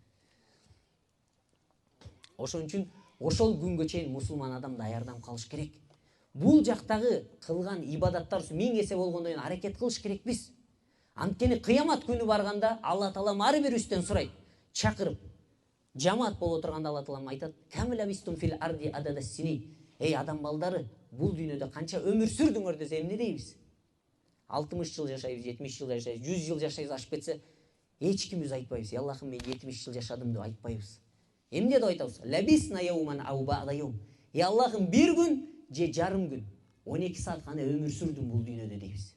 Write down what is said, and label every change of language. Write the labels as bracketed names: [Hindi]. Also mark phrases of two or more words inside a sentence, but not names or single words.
[Kyrgyz] Ошон үчүн ошол күнгө чейин мусулман адам даярданып калыш керек. Бул жактагы кылган ибадаттар 1000 эсе болгондон кийин аракет кылыш керекпиз. Анткени кыямат күнү барганда Алла Таала ар бирибизден сурайт, чакырып. Жамаат боло турганда Алла Таала айтат: [Arabic] "كم لبثتم في الأرض عدد سنين". [Kyrgyz] Эй адам балдары, бул дүйнөдө канча өмүр сүрдүңөр десе эмне дейбиз? 60 жыл жашайбыз, 70 жыл жашайбыз, 100 жыл жашайбыз ашып кетсе, эч кимибиз айтпайбыз. Аллахым, мен 70 жыл жашадым деп айтпайбыз. Эмне деп айтабыз? [Arabic] لبثنا يوما أو بعض يوم. [Kyrgyz] Аллахым, бир күн же жарым күн, 12 саат гана өмүр сүрдүм бул дүйнөдө дейбиз.